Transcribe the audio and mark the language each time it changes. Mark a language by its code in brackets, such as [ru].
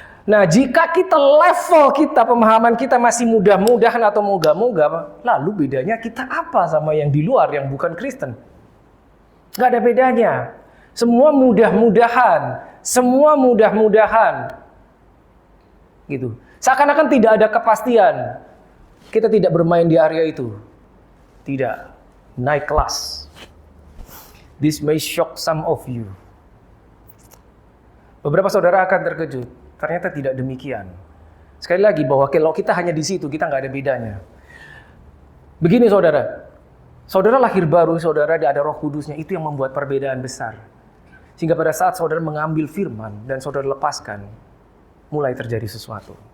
[id] Nah, jika level kita, pemahaman kita masih mudah-mudahan atau moga-moga, lalu bedanya kita apa sama yang di luar, yang bukan Kristen? Gak ada bedanya. Semua mudah-mudahan. Semua mudah-mudahan. Gitu. Seakan-akan tidak ada kepastian. Kita tidak bermain di area itu. Tidak. Naik kelas. [en] This may shock some of you. [id] Beberapa saudara akan terkejut. Ternyata tidak demikian. Sekali lagi, bahwa kalau kita hanya di situ, kita nggak ada bedanya. Begini saudara. Saudara lahir baru, saudara ada Roh Kudusnya. Itu yang membuat perbedaan besar. Sehingga pada saat saudara mengambil firman dan saudara lepaskan, mulai terjadi sesuatu.